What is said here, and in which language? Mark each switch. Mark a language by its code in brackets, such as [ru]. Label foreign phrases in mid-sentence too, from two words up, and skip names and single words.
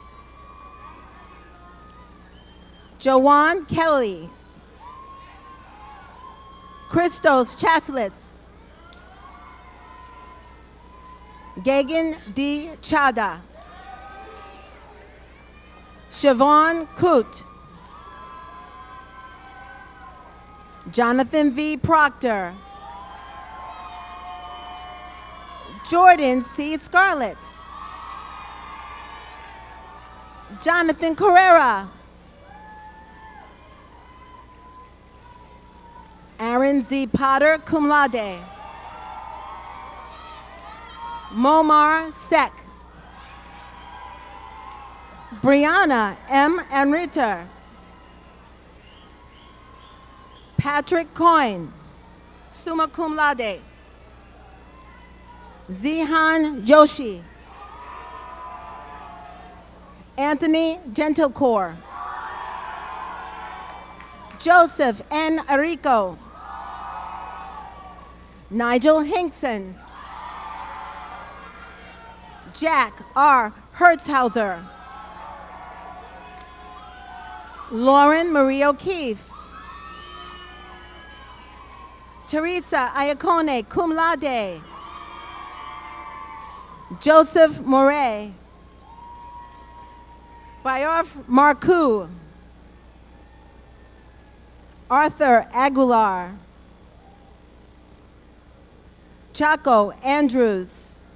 [en] Joanne Kelly. Christos Chaslitz. Gagan D. Chada. Siobhan Coote. Jonathan V. Proctor. Jordan C. Scarlett. Jonathan Carrera. Aaron Z. Potter, [la] cum laude. [en] Momar Sek. Brianna M. Enritter. Patrick Coyne, [la] summa cum laude. [en] Zihan Joshi. Anthony Gentilecore. Joseph N. Arico. Nigel Hinkson. Jack R. Hertzhauser. Lauren Marie O'Keefe. Teresa Iacone, [la] cum laude. [en] Joseph Moret. Bayorf Marcoux. Arthur Aguilar. Chaco Andrews.